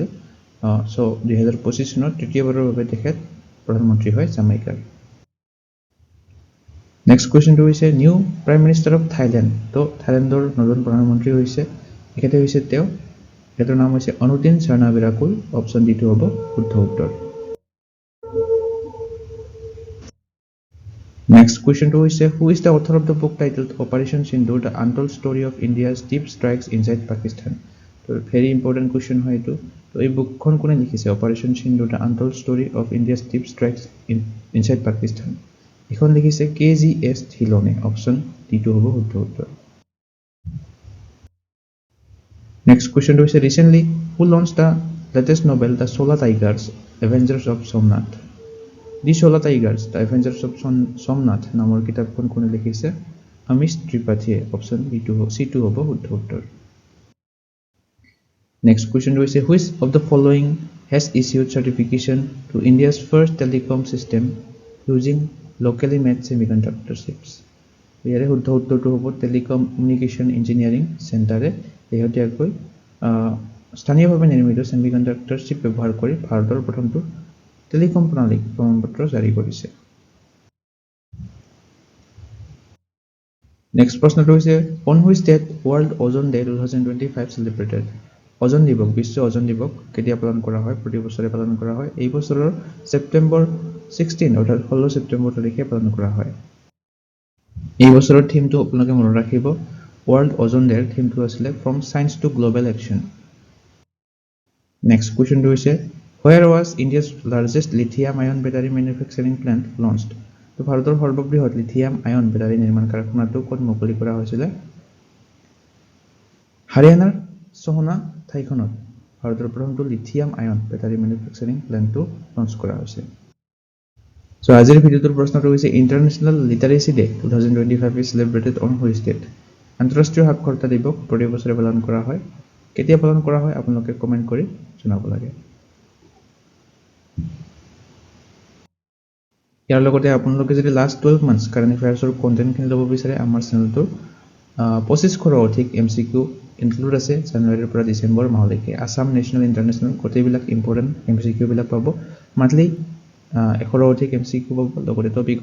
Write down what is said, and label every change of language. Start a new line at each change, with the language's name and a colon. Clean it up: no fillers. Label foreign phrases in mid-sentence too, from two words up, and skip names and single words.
Assamese: 2025 চনত তৃতীয়বাৰৰ বাবে তেখেত প্ৰধানমন্ত্ৰী হয় জামাইকাৰ।
English: Next question is, new Prime Minister of Thailand.
Assamese: তো থাইলেণ্ডৰ নতুন প্ৰধানমন্ত্ৰী হৈছে এখেতে হৈছে তেখেতৰ নাম হৈছে অনুদিন চাৰ্ণাবিৰাকুল। অপশ্যন ডি2 হ'ব শুদ্ধ উত্তৰ।
English: Next question is, who is the author of the book titled Operation Sindoor, the Untold Story of India's Deep Strikes Inside Pakistan?
Assamese: তো
English: very important question
Assamese: হয় এইটো। তো এই বুকখন কোনে লিখিছে?
English: Operation Sindoor, the Untold Story of India's Deep Strikes Inside Pakistan।
Assamese: এখন লিখিছে KGS Dhillone। অপশ্যন ডি2 হ'ব শুদ্ধ উত্তৰ।
English: Next question is, recently who launched the latest novel The Solar Tigers, Avengers of Somnath?
Assamese: The Solar Tigers, The Avengers of Somnath নামৰ কিতাপখন কোনে লিখিছে? অমিশ ত্ৰিপাঠীয়ে। অপশ্যন C2 হ'ব শুদ্ধ উত্তৰ।
English: Next question is, which of the following has issued certification to India's first telecom system using locally made semiconductor chips?
Assamese: ইয়াৰে শুদ্ধ উত্তৰটো হ'ব টেলিকমিউনিকেশ্যন ইঞ্জিনিয়াৰিং চেণ্টাৰে শেহতীয়াকৈ স্থানীয়ভাৱে নিৰ্মিত
English: semiconductor chip
Assamese: ব্যৱহাৰ কৰি ভাৰতৰ প্ৰথমটো টেলিকম প্ৰণালীক প্ৰমাণপত্ৰ জাৰি কৰিছে। নেক্সট প্ৰশ্নটো হৈছে,
English: on which date World Ozone Day 2025 celebrated?
Assamese: ওজন দিৱস, বিশ্ব ওজন দিৱস কেতিয়া পালন কৰা হয়? প্ৰতি বছৰে পালন কৰা হয়। এই বছৰৰ ছেপ্টেম্বৰ 16 অৰ্থাৎ 16 ছেপ্টেম্বৰ তাৰিখে পালন কৰা হয়। এই বছৰৰ থিমটো আপোনালোকে মনত ৰাখিব। World Ozone Day থিমটো আছিলে From Science to Global Action।
English: next question
Assamese: হৈছে,
English: where was India's largest lithium ion battery manufacturing plant launched?
Assamese: তো ভাৰতৰ সৰ্ববৃহৎ
English: lithium ion battery
Assamese: নিৰ্মাণ কাৰখানাটো ক'ত মুকলি কৰা হৈছিল? হাৰিয়ানাৰ সোহনা ঠাইখনত ভাৰতৰ প্ৰথমটো
English: lithium ion battery manufacturing plant
Assamese: লঞ্চ কৰা হৈছে।
English: So
Assamese: আজিৰ ভিডিঅ'টোৰ প্ৰশ্নটো হৈছে
English: ইণ্টাৰনেশ্যনেল লিটাৰেচি ডে 2025 is celebrated on which date?
Assamese: আন্তঃৰাষ্ট্ৰীয় সাক্ষৰতা দিৱস প্ৰতি বছৰে পালন কৰা হয়। কেতিয়া পালন কৰা হয় আপোনালোকে কমেন্ট কৰি জনাব লাগে। ইয়াৰ লগতে আপোনালোকে যদি
English: last 12 months current affairs
Assamese: কণ্টেণ্টখিনি ল'ব বিচাৰে আমাৰ চেনেলটোৰ 2500ৰো অধিক MCQ ইনক্লুড আছে জানুৱাৰীৰ পৰা ডিচেম্বৰ মাহলৈকে আসাম
English: national international
Assamese: গোটেইবিলাক
English: important MCQ
Assamese: বিলাক পাব মান্থলি 100ৰো অধিক MCQ পাব লগতে টপিক